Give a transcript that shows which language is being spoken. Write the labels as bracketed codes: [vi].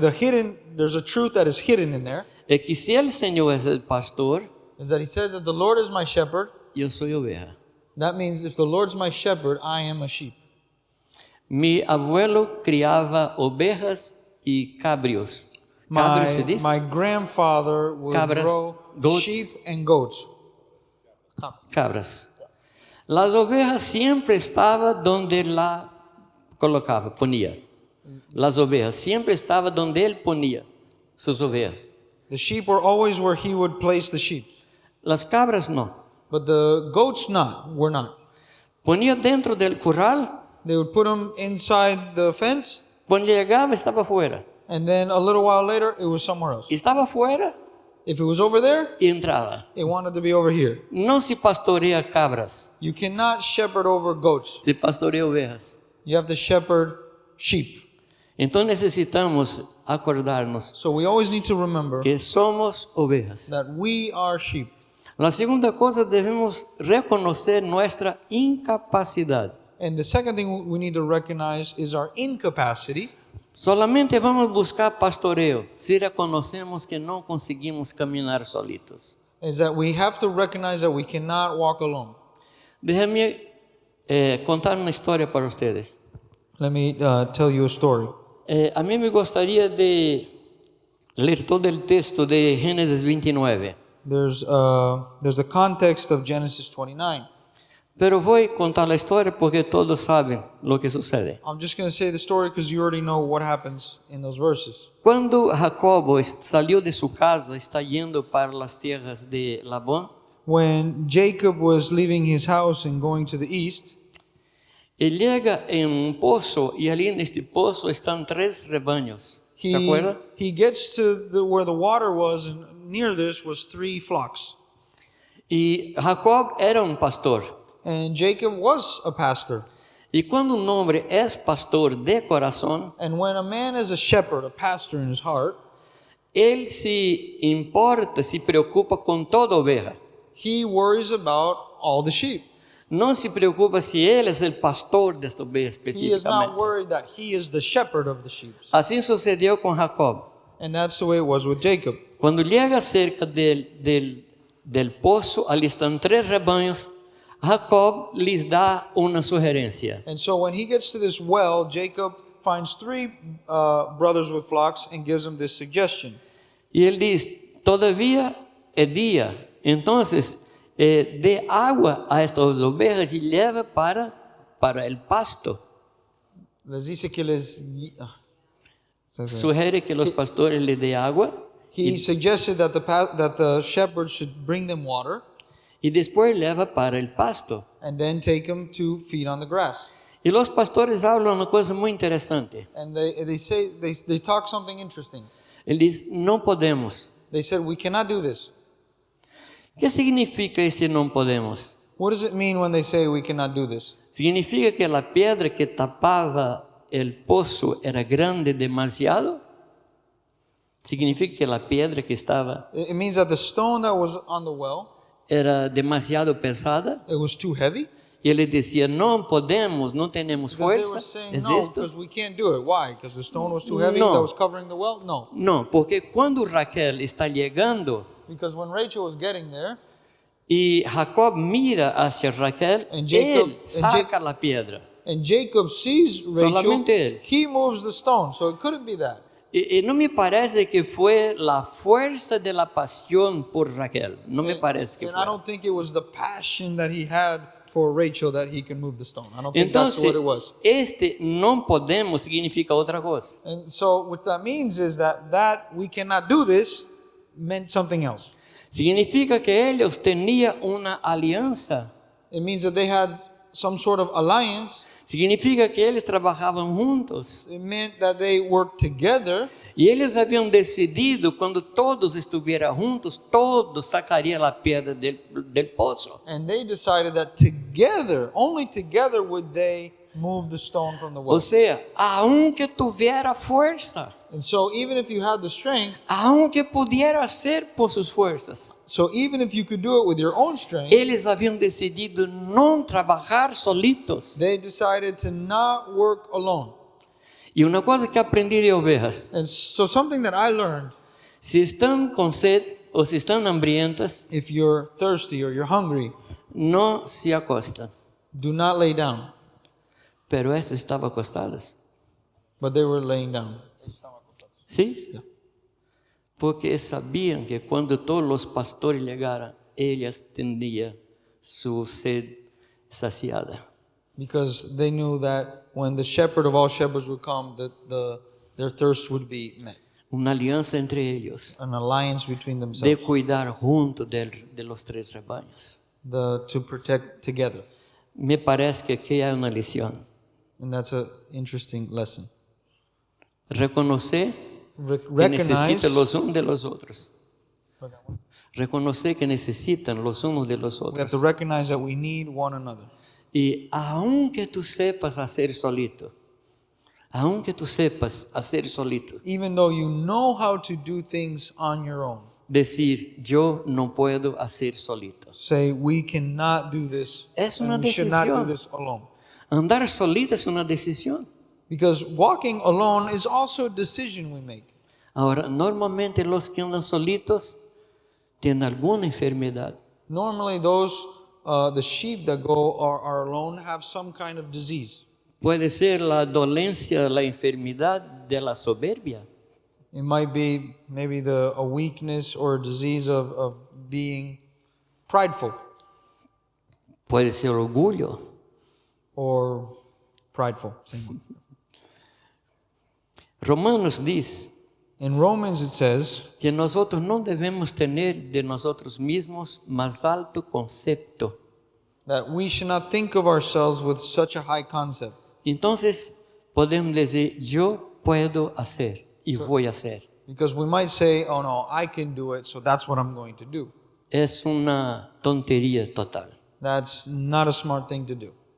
[en] The hidden, there's a truth that is hidden in there, [es] es que si el Señor es el pastor, [en] is that he says that the Lord is my shepherd. [es] yo soy oveja. [en] That means if the Lord's my shepherd, I am a sheep. [es] Mi abuelo criaba ovejas y cabrios. Cabrios se dice. [en] My grandfather would [es] Cabras, [en] grow goats. sheep and goats. [es] Cabras. Las ovejas siempre estaban donde la colocaba, ponía. Las ovejas siempre estaban donde él ponía sus ovejas. [en] The sheep were always where he would place the sheep. [es] Las cabras no. [en] But the goats were not. [es] Ponía dentro del corral, [en] They would put them inside the fence, [es] cuando llegaba estaba fuera. [en] and then a little while later, it was somewhere else. [es] Estaba fuera [en] If it was over there, [es] y entraba. [en] it wanted to be over here. [es] No se pastorea cabras, [en] You cannot shepherd over goats. [es] se pastorea ovejas. [en] You have to shepherd sheep. [es] Entonces necesitamos acordarnos [en] So we always need to remember [es] que somos ovejas. [en] that we are sheep. [es] La segunda cosa, debemos reconocer nuestra incapacidad. [en] And the second thing we need to recognize is our incapacity. [es] Solamente vamos buscar pastoreo si reconocemos que no conseguimos caminar solitos. [en] Is that we have to recognize that we cannot walk alone. [es] Déjenme contar una historia para ustedes. [en] Let me tell you a story. [es] A mí me gustaría de leer todo el texto de Génesis 29, [en] There's a context of Genesis 29. [es] pero voy a contar la historia porque todos saben lo que sucede. [en] I'm just going to say the story because you already know what happens in those verses. [es] Cuando Jacobo salió de su casa, está yendo para las tierras de Labón, [en] When Jacob was leaving his house and going to the east, [es] él llega en un pozo y allí en este pozo están 3 rebaños. ¿Se acuerdan? [en] he gets to where the water was, and near this was 3 flocks. [es] Y Jacob era un pastor. [en] And Jacob was a pastor. [es] Y cuando un hombre es pastor de corazón, [en] And when a man is a shepherd, a pastor in his heart, [es] él se importa, se preocupa con toda oveja. [en] he worries about all the sheep. [es] No se preocupa si él es el pastor de esta oveja [en] He is not [es] específicamente. [en] worried that he is the shepherd of the sheep. [es] Así sucedió con Jacob. [en] And that's the way it was with Jacob. [es] Cuando llega cerca del pozo, allí están 3 rebaños, Jacob les da una sugerencia. [en] And so when he gets to this well, Jacob finds 3 brothers with flocks and gives them this suggestion. [es] Y él dice, todavía es día, entonces dé agua a estas ovejas y lleva para el pasto. Les dice que les... Sugiere que los pastores le dé agua [en] He suggested that the shepherd should bring them water [es] y después lleva para el pasto. [en] and then take them to feed on the grass. [es] Y los pastores hablan una cosa muy interesante. [en] And they talk something interesting. [es] Él dice, no podemos. [en] They said, we cannot do this. [es] ¿Qué significa este no podemos? [en] What does it mean when they say we cannot do this? [es] ¿Significa que la piedra que tapaba el pozo era grande demasiado? ¿Significa que la piedra que estaba [en] It means that the stone that was on the well, [es] era demasiado pesada? [en] it was too heavy. [es] Y él decía, no podemos, no tenemos [en] Because they [es] fuerza. [en] were saying, [es] ¿Es [en] no, [es] esto? [en] because we can't do it. Why? Because the stone was too heavy [es] No. [en] that was covering the well? [es] No. No, porque cuando Raquel está llegando, [en] Because when Rachel was getting there, [es] Y Jacob mira hacia Raquel, [en] And Jacob- [es] él saca la piedra. [en] And Jacob sees Rachel. [es] Solamente él. [en] He moves the stone, so it couldn't be that. [es] Y no me parece que fue la fuerza de la pasión por Raquel. No me parece que [en] And [es] fue. [en] I don't think it was the passion that he had for Rachel that he can move the stone. I don't think that's [es] Entonces, [en] what it was. [es] este no podemos significa otra cosa. [en] And so what that means is that we cannot do this meant something else. [es] Significa que ellos tenían una alianza. [en] It means that they had some sort of alliance. [es] Significa que eles trabajaban juntos. [en] It meant that they worked together. [pt] E eles haviam decidido, quando todos estuvieran juntos, todos sacariam a pedra del poço. [en] And they decided that together, only together would they move the stone from the well. [pt] Ou seja, [es] aunque tuviera [pt] força, [en] And so even if you had the strength, [es] aunque pudiera ser [pt] por suas forças, [en] so even if you could do it with your own strength, [pt] eles haviam decidido não trabalhar solitos. [en] they decided to not work alone. [pt] E uma coisa que aprendi de ovelhas, [en] And so something that I learned, [pt] se estão com sede ou se estão hambrientas, [en] if you're thirsty or you're hungry, [pt] não se acostam. [en] do not lay down. [pt] Pero essas estavam acostadas. [en] But they were laying down. [pt] Sim? [en] Yeah. [pt] Porque sabiam que quando todos os pastores chegaram, elas tinham sua sede saciada. [en] Because they knew that when the shepherd of all shepherds would come, that their thirst would be met. [pt] Uma aliança entre eles, [en] An alliance between [pt] de [en] themselves. [es] cuidar junto de los tres rebaños. [en] To protect together. [pt] Me parece que aqui há uma lição. [en] And that's an interesting lesson. [es] Reconocer que [en] Recognize [pt] necessitam los uns de los outros. [es] Reconocer que necessitam los unos de los [en] we have [pt] outros. [en] to recognize that we need one another. [es] E aunque tu sepas hacer solito, aunque tu sepas hacer solito, [en] Even though you know how to do things on your own. [es] decir yo no puedo hacer solito. [en] Say we cannot do this. [es] Es [en] and [es] una [en] we should not do [es] decisión. [en] this alone. [es] Andar solito es una decisión. [en] Because walking alone is also a decision we make. [es] Ahora, normalmente los que andan solitos tienen alguna enfermedad. [en] Normally the sheep that go are alone have some kind of disease. [es] Puede ser la dolencia, la enfermedad de la soberbia. [en] It might be maybe a weakness or a disease of being prideful [es] Puede ser orgullo. [en] or prideful. Same. [es] Romanos dice [en] In Romans it says [es] que nosotros no debemos tener de nosotros mismos más alto concepto. [en] that we should not think of ourselves with such a high concept. [es] Entonces, podemos decir, yo puedo hacer y voy a hacer. [en] Because we might say, oh no, I can do it, so that's what I'm going to do. [es] Es una tontería total. [en] That's not a smart thing to do.